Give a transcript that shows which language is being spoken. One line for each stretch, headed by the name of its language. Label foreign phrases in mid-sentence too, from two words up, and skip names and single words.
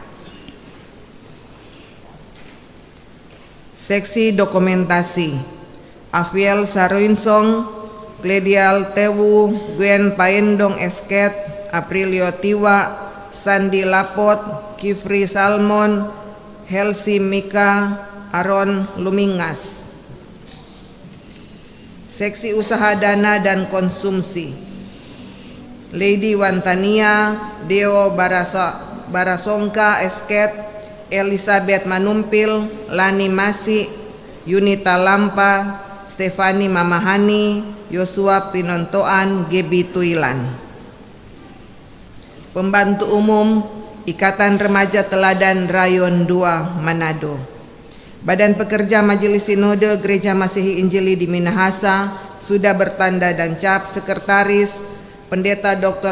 Indonesian: Seksi Dokumentasi Afiel Saruinsong, Gledial Tewu, Gwen Paendong Esket, Aprilio Tiwa, Sandi Lapot, Kifri Salmon, Helsi Mika, Aron Lumingas. Seksi Usaha Dana dan Konsumsi Lady Wantania, Deo Barasongka Esket, Elizabeth Manumpil, Lani Masi, Yunita Lampa, Stefani Mamahani, Yosua Pinontoan, Gebi Tuilan. Pembantu Umum Ikatan Remaja Teladan Rayon 2 Manado. Badan Pekerja Majelis Sinode Gereja Masihi Injili di Minahasa sudah bertanda dan cap Sekretaris Pendeta Dr.